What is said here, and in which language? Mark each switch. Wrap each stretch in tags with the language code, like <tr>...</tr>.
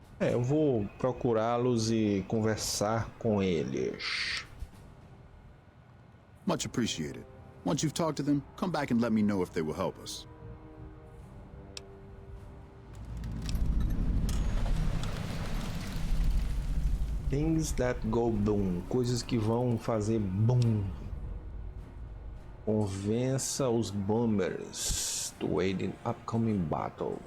<pt>Eu vou procurá-los e conversar com eles.</pt> <en>Much appreciated. Once you've talked to them, come back and let me know if they will help us. Things that go boom.</en> <pt>Coisas que vão fazer boom. Convença os</pt> <en>bombers to aid in upcoming battle.</en>